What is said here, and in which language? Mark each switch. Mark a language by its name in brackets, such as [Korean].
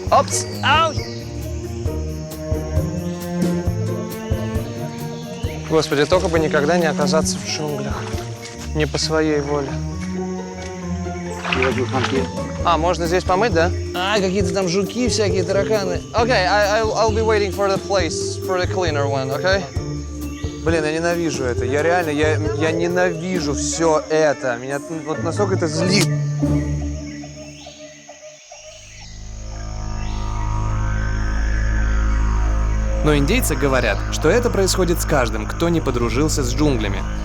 [Russian] Опс! Ау! Господи, только бы никогда не оказаться в джунглях. Не по своей воле. А, можно здесь помыть, да? А, какие-то там жуки всякие, тараканы. [English] Okay, I'll be waiting for the place, for the cleaner one, okay? [Russian] Блин, я ненавижу это. Я реально, я ненавижу все это. Меня вот настолько это злит. Но индейцы говорят, что это происходит с каждым, кто не подружился с джунглями.